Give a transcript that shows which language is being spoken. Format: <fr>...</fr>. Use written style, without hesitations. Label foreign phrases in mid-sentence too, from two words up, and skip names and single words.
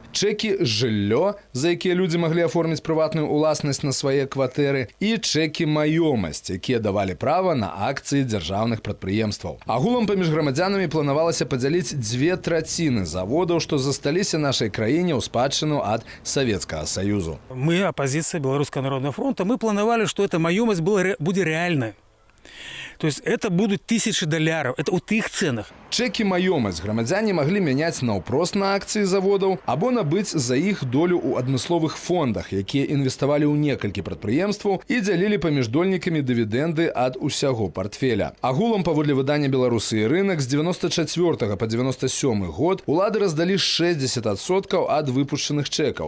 <be>Чэкі жыллё, за якія людзі маглі аформіць прыватную ўласнасць на свае кватэры, і чэкі маёмасць, якія давалі права на акцыі дзяржаўных прадпрыемстваў. Агулам паміж грамадзянамі планавалася падзяліць 2/3 заводаў, што засталіся нашай краіне ў спадчыну ад Савецкага Саюзу.</be> <ru>Мы, оппозиция Белорусского народного фронта, мы планировали, что эта маёмость будет реальной. То есть это будут $1000, это у тых ценах.</ru> <be>Чэкі маёмасць грамадзяне маглі мяняць наўпрост на акцыі заводаў або набыць за іх долю ў адмысловых фондах, якія інвеставалі ў некалькі прадпрыемстваў і дзялілі паміж дольнікамі дывідэнды ад усяго партфеля. Агулам, паводле выдання «Беларусы і рынок», з 94 по 97 год улады раздалі 60% ад выпушчаных чэкаў.</be>